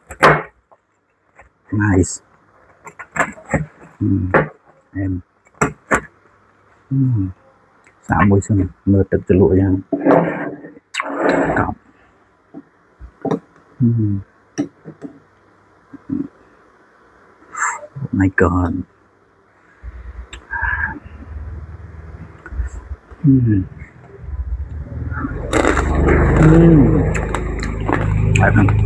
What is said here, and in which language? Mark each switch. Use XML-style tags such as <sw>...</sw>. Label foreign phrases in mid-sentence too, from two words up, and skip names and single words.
<km>nice សាកមួយសិនមើលទឹកជ្រលក់យ៉ាងកប់</km> <en>my god</en> <km>ហើយហ្នឹង</km>